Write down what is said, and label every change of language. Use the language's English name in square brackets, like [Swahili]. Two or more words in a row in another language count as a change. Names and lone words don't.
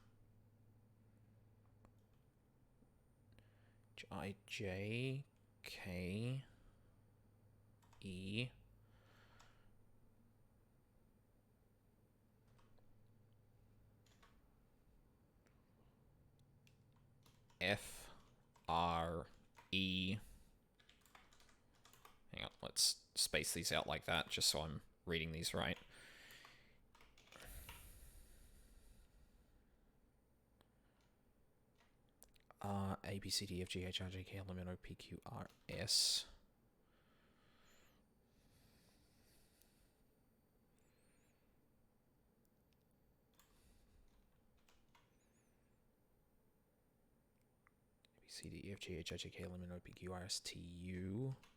[English] I, J, K, E, F, R, E. Hang on, let's space these out like that, just so I'm reading these right. A, B, C, D, F, G, H, I, J, K, L, M, N, O, P, Q, R, S. A, B, C, D, E, F, G, H, I, J, K, L, M, N, O, P, Q, R, S, T, U.